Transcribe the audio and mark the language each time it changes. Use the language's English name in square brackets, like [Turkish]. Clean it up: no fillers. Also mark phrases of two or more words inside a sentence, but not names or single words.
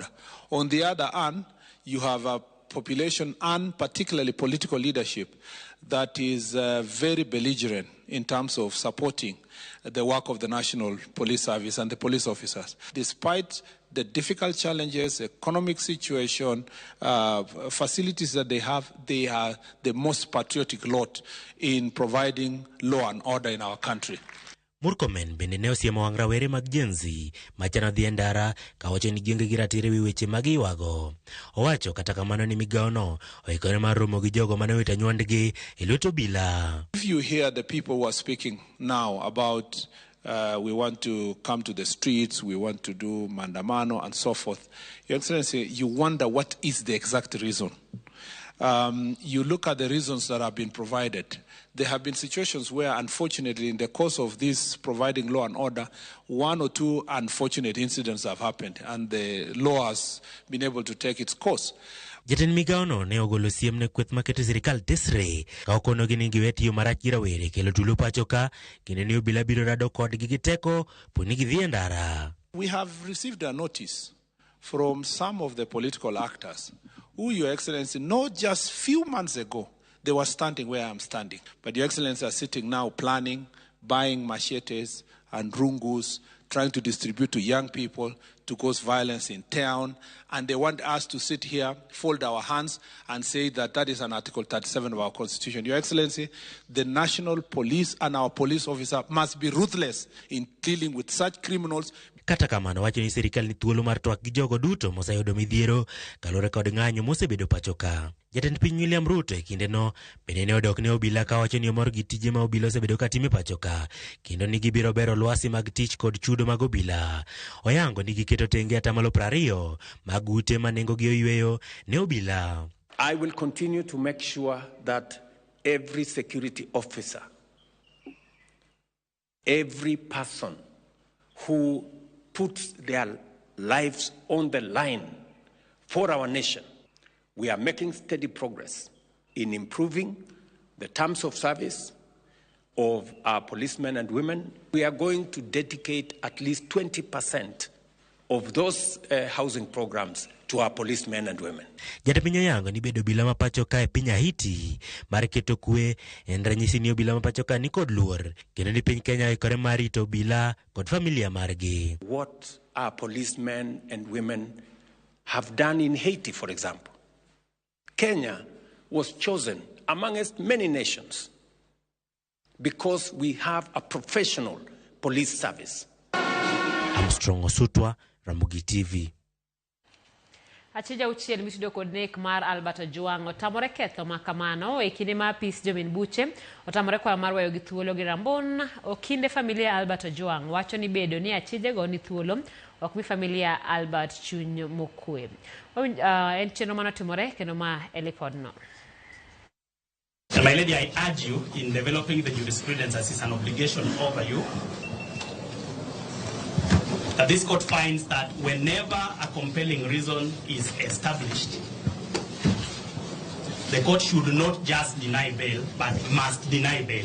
[English] On the other hand, you have a population and particularly political leadership that is very belligerent in terms of supporting the work of the National Police Service and the police officers. Despite the difficult challenges, economic situation, facilities that they are the most patriotic lot in providing law and order in our country. [Luo (Kenya and Tanzania)] Murkomen bende ne osiemo wang' rawere mag Gen Z machano dhi e ndara ka wacho ni gionge gi ratiro wi weche mag iwago. Owacho kata kamano ni migao no oikore mar romo gi jogo mane wito nywandgi e lwet obila. [English] If you hear the people who are speaking now about we want to come to the streets, we want to do mandamano and so forth, Your Excellency, you wonder what is the exact reason. You look at the reasons that have been provided. There have been situations where, unfortunately, in the course of this providing law and order, one or two unfortunate incidents have happened, and the law has been able to take its course. [Luo (Kenya and Tanzania)] Jatend migao no ne ogolo siem ne kweth maketo sirikal tesre ka okonogi ni giwe tiyo marach gi rawere kelo tulo pacho ka kendo ni obila biro rado kodgi gi teko poni gidhi e ndara. [English] We have received a notice from some of the political actors who, Your Excellency, not just few months ago, they were standing where I'm standing. But Your Excellency are sitting now planning, buying machetes and rungus, trying to distribute to young people to cause violence in town. And they want us to sit here, fold our hands, and say that that is an Article 37 of our Constitution. Your Excellency, the national police and our police officer must be ruthless in dealing with such criminals. [Luo (Kenya and Tanzania)] Kata kamano wacho ni sirikal ni thuolo mar twak gi jogo duto moseyudo midhiero kalore kod ng'anyo mosebedo pacho ka. Jatend piny William Ruto e kinde no bende ne odok ne obila ka wacho ni omor gi tije ma obila osebedo ka timo pacho ka kendo ni gibiro bero lwasi mag tich kod chudo mag obila. Oyango ni giketo tenge atamalo 20 mag ute ma nengo gi oyweyo ne obila. [English] I will continue to make sure that every security officer, every person who puts their lives on the line for our nation, we are making steady progress in improving the terms of service of our policemen and women. We are going to dedicate at least 20% of those housing programs to our policemen and women. [Luo (Kenya and Tanzania)] Jatapinyo yango ni bedo bila mapacho ka e piny Haiti mar keto kwe en ranyisi ni obila mapacho ka ni kod luor kendo ni piny Kenya ikore mar rito obila kod familia margi. [English] What our policemen and women have done in Haiti, for example. Kenya was chosen amongst many nations because we have a professional police service. Armstrong Osutwa, Ramogi TV. [Luo (Kenya and Tanzania)] Achija uchiel mitudo kod nek mar Albert Ojwang otamore ketho makamano e kinde ma apis Jomin Buche otamore kwa mar weyo gi thuolo gi rambon okinde familia Albert Ojwang wacho ni bedo ni achije go ni thuolo ok mi familia Albert chuny mokwe. En chenro manotimore kendo ma elipodno. [English] My lady, I urge you in developing the jurisprudence as is an obligation over you, that this court finds that whenever a compelling reason is established, the court should not just deny bail, but must deny bail.